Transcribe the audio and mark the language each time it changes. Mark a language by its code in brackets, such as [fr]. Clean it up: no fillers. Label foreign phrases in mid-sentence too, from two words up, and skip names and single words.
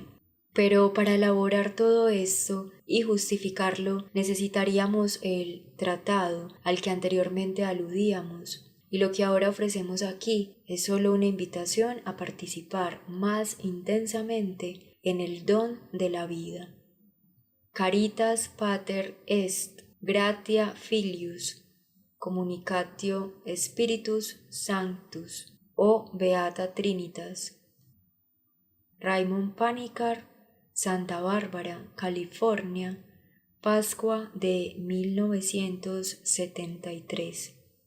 [es] Pero para elaborar todo esto y justificarlo necesitaríamos el tratado al que anteriormente aludíamos, y lo que ahora ofrecemos aquí es solo una invitación a participar más intensamente en el don de la vida. [la] Caritas pater est, gratia filius, communicatio Spiritus Sanctus, o Beata Trinitas. [es] Raymond Panikkar, Santa Bárbara, California, Pascua de 1973.